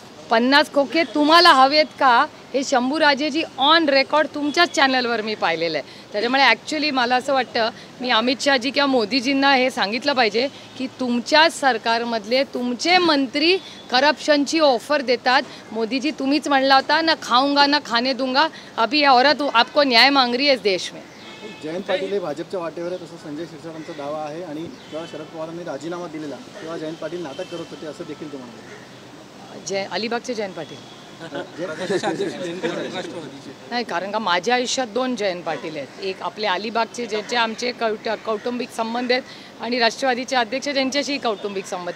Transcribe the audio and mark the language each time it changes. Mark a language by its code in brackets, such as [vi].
[mr] 50 खोके तुम्हाला हवेत का हे शंभूराजेजी ऑन रेकॉर्ड तुमच्याच चॅनलवर मी पाहिलेलं आहे. त्याच्यामुळे ॲक्च्युली मला असं वाटतं मी अमित शहाजी किंवा मोदीजींना हे सांगितलं पाहिजे की तुमच्या सरकारमधले तुमचे मंत्री करप्शनची ऑफर देतात. मोदीजी तुम्हीच म्हणला होता ना [hi] खाऊंगा ना खाने दूंगा. अभी औरत आपको न्याय मांग रही है इस देश में. [mr] जयंत पाटील हे भाजपच्या वाटेवर आहे तसं संजय शिरसाटांचा दावा आहे आणि जेव्हा शरद पवारांनी राजीनामा दिलेला तेव्हा जयंत पाटील नाटक करत होते असं देखील तुम्हाला. अलिबागचे जयंत पाटील प्रदेशाध्यक्ष जयंत पाटील राष्ट्रवादीचे. नाही, कारण का माझ्या आयुष्यात 2 जयंत पाटील आहेत. एक आपले अलिबागचे ज्यांचे आमचे कौटुंबिक संबंध आहेत आणि राष्ट्रवादीचे अध्यक्ष ज्यांच्याशी कौटुंबिक संबंध आहेत.